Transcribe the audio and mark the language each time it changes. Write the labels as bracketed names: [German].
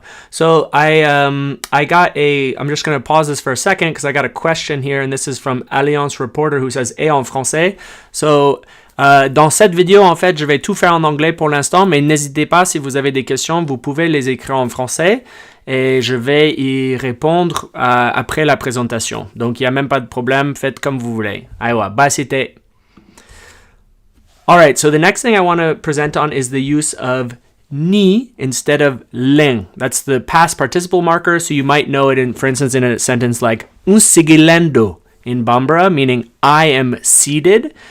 [English] So I'm just going to pause this for a second because I got a question here, and this is from Alliance Reporter who says [French] "Et en français." So dans cette vidéo, en fait, je vais tout faire en anglais pour l'instant, mais n'hésitez pas si vous avez des questions, vous pouvez les écrire en français et je vais y répondre après la présentation. Donc il n'y a même pas de problème, faites comme vous voulez. Aiwa, bah c'était. [English] All right, so the next thing I want to present on is the use of ni instead of len. That's the past participle marker, so you might know it, for instance, in a sentence like [Bambara] un sigilendo [English] in Bambara, meaning I am seated.